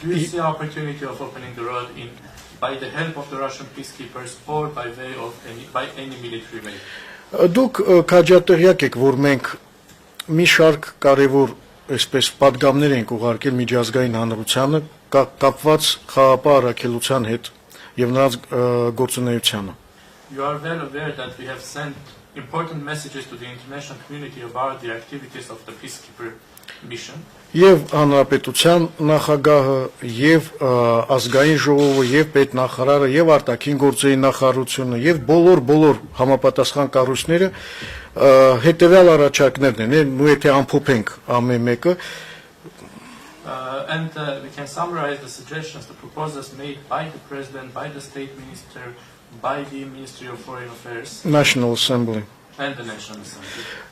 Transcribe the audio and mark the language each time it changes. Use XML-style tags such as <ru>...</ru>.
<en>Do you see the opportunity of opening the road by the help of the Russian peacekeepers or by way of any military way?</en> <hy>Դուք քաջատեղյակ եք որ մենք մի շարք կարևոր այսպես падգամներ ենք ուղարկել միջազգային հանրությանը կապված խաղապահ առաքելության հետ եւ նրանց գործունեությանը</hy> <en>You are well aware that we have sent important messages to the international community about the activities of the peacekeeper mission.</en> <hy>Եվ հանրապետության նախագահը եւ ազգային ժողովը եւ պետնախարարը եւ արտաքին գործերի նախարարությունը եւ բոլոր համապատասխան կառույցները հետեւյալ առաջարկներն են, ու եթե ամփոփենք ամեն մեկը</hy> <en>And we can summarize the suggestions, the proposals made by the president, by the state minister, by the Ministry of Foreign Affairs National Assembly and the National Assembly.</en>